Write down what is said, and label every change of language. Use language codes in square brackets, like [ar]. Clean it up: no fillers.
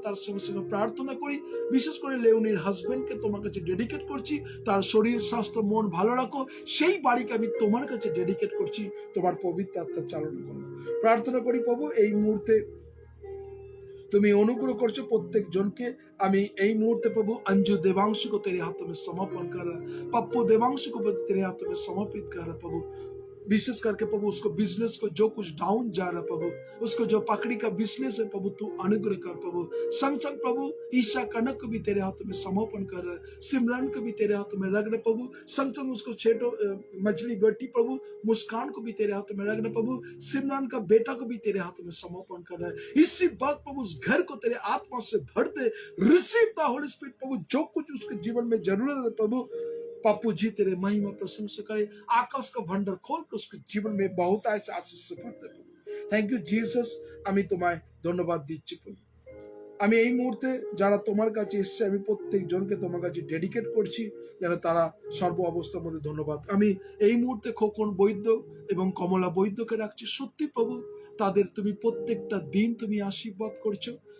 [bn] তার সঙ্গে সঙ্গে প্রার্থনা করি বিশেষ করে লেউনির হাজবেন্ডকে তোমার কাছে ডেডিকেট করছি, তার শরীর স্বাস্থ্য মন ভালো রাখো। সেই বাড়িকে আমি তোমার কাছে ডেডিকেট করছি, তোমার পবিত্র আত্মার চালনা করো। প্রার্থনা করি প্রভু এই মুহূর্তে তুমি অনুগ্রহ করছো প্রত্যেক জনকে। আমি এই [hi] मुहूर्ते प्रभु अंजू देवांशु को तेरे हाथों में समर्पण कर रहा, पप्पू देवांशु को तेरे हाथों में समर्पित कर रहा प्रभु। विशेष करके प्रभु उसको बिजनेस को जो कुछ डाउन जा रहा प्रभु, उसको जो पकड़ी का बिजनेस है प्रभु तू अनुग्रह कर प्रभु। संग संग प्रभु ईशा कनक को भी तेरे हाथों में समर्पण कर रहा है, सिमरन को भी तेरे हाथों में रख रहे प्रभु। संग संग उसको छेटो मछली बेटी प्रभु मुस्कान को भी तेरे हाथों में रख रहे प्रभु। सिमरन का बेटा को भी तेरे हाथों में समर्पण कर रहा है। इसी वक्त प्रभु उस घर को तेरे आत्मा से भर दे, [en] receive the Holy Spirit [hi] प्रभु। जो कुछ उसके जीवन में जरूरत है प्रभु, पप्पू जी तेरे महिमा प्रशंसा करे, आकाश का भंडार खोल के उसके जीवन में बहुत ऐसे आशीष से भरते प्रभु। [en] thank you Jesus, [bn] আমি তোমায় ধন্যবাদ দিচ্ছি প্রভু। আমি এই মুহূর্তে যারা তোমার কাছে এসেছে আমি প্রত্যেক জনকে তোমার কাছে ডেডিকেট করছি, যেন তারা সর্ব অবস্থার মধ্যে ধন্যবাদ। আমি এই মুহূর্তে খোকন বৈদ্য এবং কমলা বৈদ্যকে রাখছি। সত্যি প্রভু তাদের তুমি প্রত্যেকটা দিন তুমি আশীর্বাদ করছো।